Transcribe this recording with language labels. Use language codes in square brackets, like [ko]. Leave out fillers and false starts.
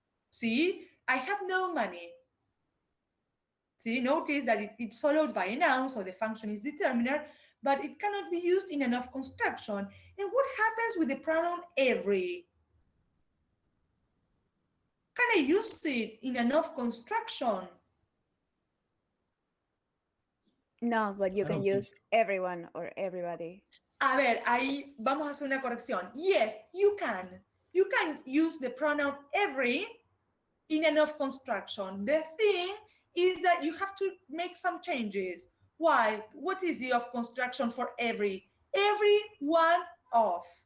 [en] See, I have no money. See, notice that it's followed by a noun, so the function is determiner, but it cannot be used in an of construction. And what happens with the pronoun every? Can I use it in an of construction? No, but you can use everyone or everybody. [es] A ver, ahí vamos a hacer una corrección. [en] Yes, you can. You can use the pronoun every in an of construction. The thing is that you have to make some changes. Why? What is the of construction for every? Every one of.